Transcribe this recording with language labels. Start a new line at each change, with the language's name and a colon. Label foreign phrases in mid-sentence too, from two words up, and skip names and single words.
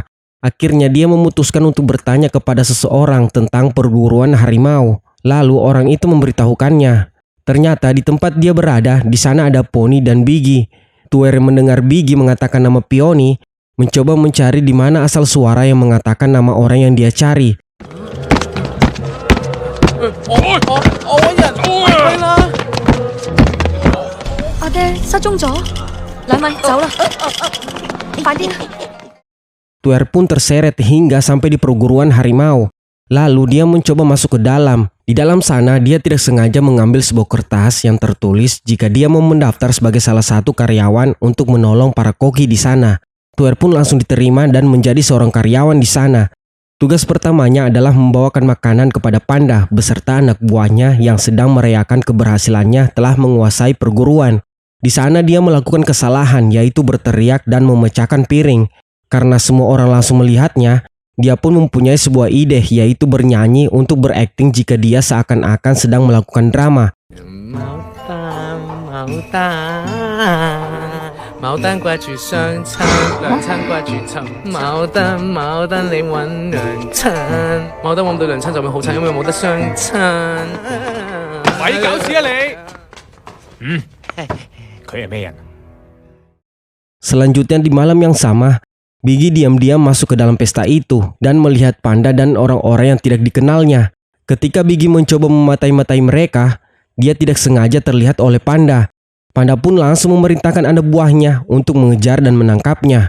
Indonesian: Akhirnya dia memutuskan untuk bertanya kepada seseorang tentang perguruan harimau. Lalu orang itu memberitahukannya. Ternyata di tempat dia berada, di sana ada Pony dan Biggy. Tuer yang mendengar Biggy mengatakan nama Peony, mencoba mencari di mana asal suara yang mengatakan nama orang yang dia cari.
Cantonese: 阿爹失蹤咗，兩位走啦，快啲！
Indonesian: Tuer pun terseret hingga sampai di perguruan harimau. Lalu dia mencoba masuk ke dalam. Di dalam sana dia tidak sengaja mengambil sebuah kertas yang tertulis jika dia mau mendaftar sebagai salah satu karyawan untuk menolong para koki di sana. Tuer pun langsung diterima dan menjadi seorang karyawan di sana. Tugas pertamanya adalah membawakan makanan kepada panda beserta anak buahnya yang sedang merayakan keberhasilannya telah menguasai perguruan. Di sana dia melakukan kesalahan yaitu berteriak dan memecahkan piring. Karena semua orang langsung melihatnya, dia pun mempunyai sebuah ide yaitu bernyanyi untuk berakting jika dia seakan-akan sedang melakukan drama.
Cantonese: 牡丹掛住雙親，娘親掛住尋。牡丹你揾娘親，牡丹揾唔到娘親就會好慘，因為冇得相親。咪搞事啊你！佢係咩人？
Indonesian: Selanjutnya di malam yang sama, Biggy diam-diam masuk ke dalam pesta itu dan melihat panda dan orang-orang yang tidak dikenalnya. Ketika Biggy mencoba mematai-matai mereka, dia tidak sengaja terlihat oleh panda. Panda pun langsung memerintahkan anak buahnya untuk mengejar dan menangkapnya.